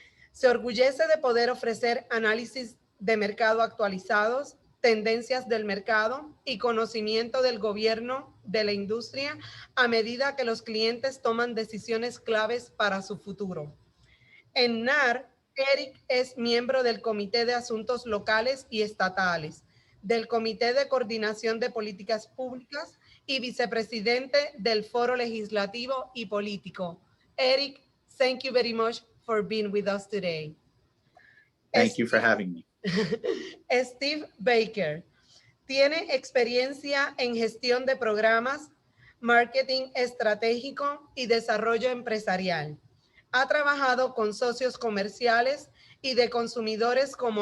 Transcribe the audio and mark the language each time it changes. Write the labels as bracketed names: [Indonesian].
[Spanish] Se orgullece de poder ofrecer análisis de mercado actualizados, tendencias del mercado y conocimiento del gobierno de la industria a medida que los clientes toman decisiones claves para su futuro. En NAR, Eric es miembro del Comité de Asuntos Locales y Estatales, del Comité de Coordinación de Políticas Públicas y vicepresidente del Foro Legislativo y Político. [English] Eric, thank you very much for being with us today. Thank you for having me. [Spanish] Steve Baker tiene experiencia en gestión de programas, marketing estratégico y desarrollo empresarial. Ha trabajado con socios comerciales y de consumidores como